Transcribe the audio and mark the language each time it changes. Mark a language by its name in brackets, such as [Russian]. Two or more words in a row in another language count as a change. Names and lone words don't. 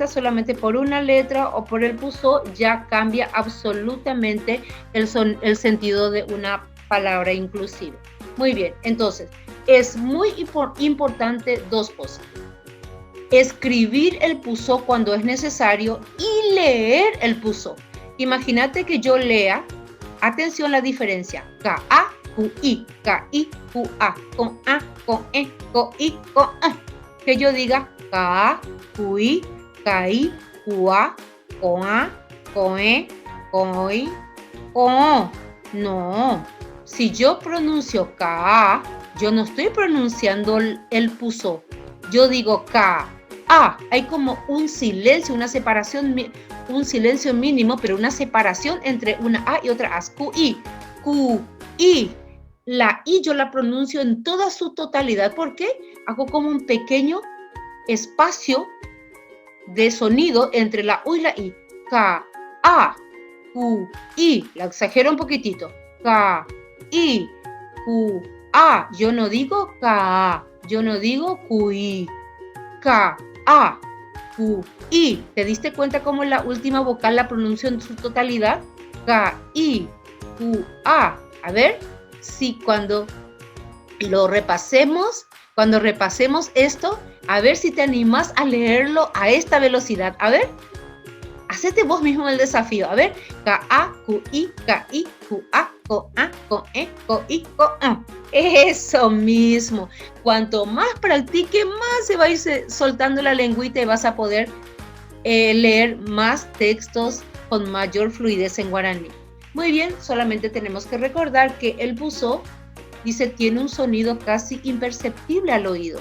[Spanish] Solamente por una letra o por el puso ya cambia absolutamente el sentido de una palabra inclusive. Muy bien, entonces, es muy importante dos cosas. Escribir el puso cuando es necesario y leer el puso. Imagínate que yo lea, atención la diferencia, [Guarani] ka'á, ku'i, ka'i, ku'a, ko'ã, ko'ẽ, ko'i, ko'õ. [Spanish] Que yo diga [Guarani] ka'á, ku'i, ka'i, ku'a, ko'ã, ko'ẽ, ko'i, ko'õ. [Spanish] No, si yo pronuncio ka'á, yo no estoy pronunciando el puso. Yo digo ka'á. Hay como un silencio, una separación, un silencio mínimo, pero una separación entre una A y otra A. [Guarani] Ku'i, ku'i. [Spanish] La I yo la pronuncio en toda su totalidad. ¿Por qué? Hago como un pequeño espacio de sonido entre la U y la I. [Guarani] Ka-a, ku-i. [Spanish] La exagero un poquitito. [Guarani] Ka-i, ku-a. [Spanish] Yo no digo ka, yo no digo kui. [Guarani] Ka-a, ku-i. [Spanish] ¿Te diste cuenta cómo la última vocal la pronuncio en su totalidad? [Guarani] Ka-i, ku-a. [Spanish] A ver, si cuando repasemos esto, a ver si te animas a leerlo a esta velocidad. A ver, hacete vos mismo el desafío. A ver, [Guarani] ka'á, ku'i, ka'i, ku'a, ko'ã, ko'ẽ, ko'i, ko'õ. [Spanish] Eso mismo. Cuanto más practique, más se va a ir soltando la lengüita y vas a poder leer más textos con mayor fluidez en guaraní. Muy bien, solamente tenemos que recordar que el puso, dice, tiene un sonido casi imperceptible al oído.